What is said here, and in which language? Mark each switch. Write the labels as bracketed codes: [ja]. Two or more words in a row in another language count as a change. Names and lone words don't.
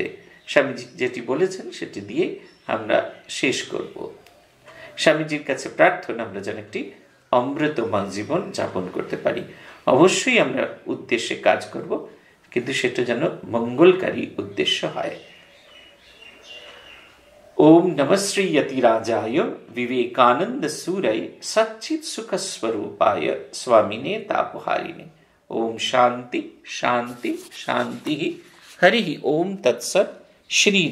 [bn] স্বামীজি যেটি বলেছেন সেটি দিয়ে আমরা শেষ করব। স্বামীজির কাছে প্রার্থনা আমরা যেন একটি অমৃতময় জীবন যাপন করতে পারি। অবশ্যই আমরা উদ্দেশ্যে কাজ করব, কিন্তু সেটা যেন মঙ্গলকারী উদ্দেশ্য হয়। [sa] ओम नमः श्री यतिराजाय विवेकानंद सूरय सच्चित सुख स्वरूपाय स्वामिने तापहारिणे। ओम शांति शांति शांति। हरि ओम तत्सत्।